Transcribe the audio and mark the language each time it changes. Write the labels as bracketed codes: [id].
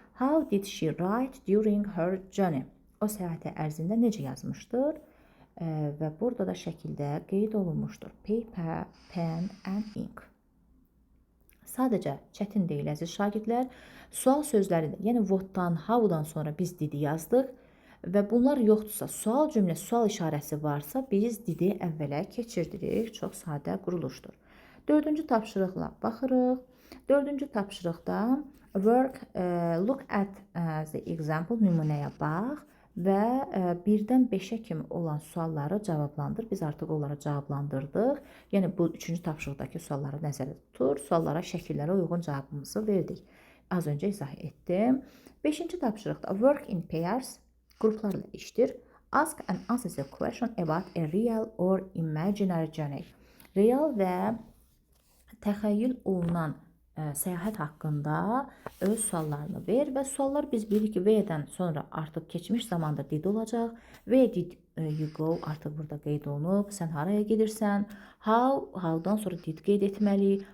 [en] How did she write during her journey? [az] O səyahəti ərzində necə yazmışdır? Və burada da şəkildə qeyd olunmuşdur. [en] Paper, pen and ink. [az] Sadəcə çətin deyil əziz şagirdlər. Sual sözlərində, yəni what'dan, how'dan sonra biz didi yazdıq və bunlar yoxdursa, sual cümlə, sual işarəsi varsa biz didi əvvələ keçirdirik. Çox sadə quruluşdur. Dördüncü tapşırıqla baxırıq. Dördüncü tapşırıqda [en] look at the example, [az] nümunəyə bax və 1-dən 5-ə kimi olan sualları cavablandır. Biz artıq onları cavablandırdıq. Yəni bu 3-cü tapşırıqdakı sualları nəzərdə tutur. Suallara, şəkillərə uyğun cavabımızı verdik. Az öncə izah etdim. 5-ci tapşırıqda [en] work in pairs, [az] qruplarla işdir. [en] Ask and answer the question about a real or imaginary journey. [az] Real və təxəyyül olunan səyahət haqqında öz suallarını ver və suallar biz bilirik ki, V-dən sonra artıq keçmiş zamanda did olacaq. [en] Where did you go [az] artıq burada qeyd olunub. Sən haraya gedirsən? How'dan sonra did qeyd etməliyik.